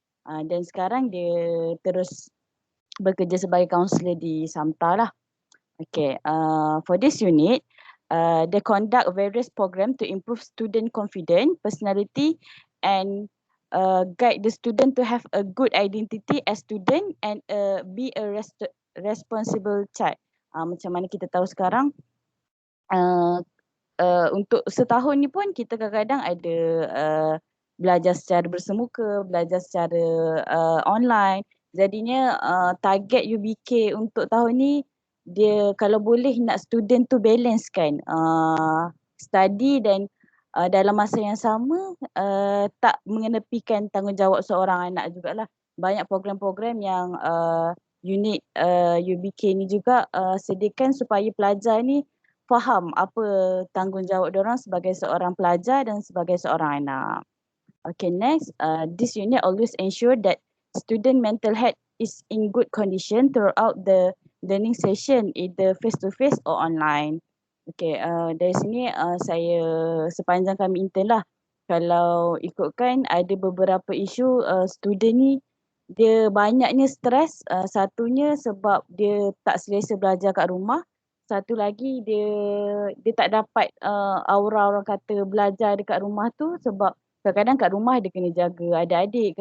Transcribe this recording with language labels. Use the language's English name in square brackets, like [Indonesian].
[Malay] Dan sekarang dia terus bekerja sebagai kaunselor di SAMTA lah. [English] Okay, for this unit, they conduct various programs to improve student confidence, personality and guide the student to have a good identity as student and be a responsible child. [Malay] Macam mana kita tahu sekarang, untuk setahun ni pun kita kadang-kadang ada belajar secara bersemuka, belajar secara online. Jadinya target UBK untuk tahun ni dia kalau boleh nak student tu balance kan study dan dalam masa yang sama tak mengenepikan tanggungjawab seorang anak jugalah. Banyak program-program yang unit UBK ni juga sediakan supaya pelajar ni faham apa tanggungjawab diorang sebagai seorang pelajar dan sebagai seorang anak. [English] Okay, next, this unit always ensure that student mental health is in good condition throughout the learning session, either face-to-face or online. [Malay] Okay, dari sini saya sepanjang kami intern lah, kalau ikutkan ada beberapa isu student ni dia banyaknya stres. Satunya sebab dia tak selesa belajar kat rumah. Satu lagi dia tak dapat aura orang kata belajar dekat rumah tu sebab kadang-kadang kat rumah dia kena jaga adik-adik.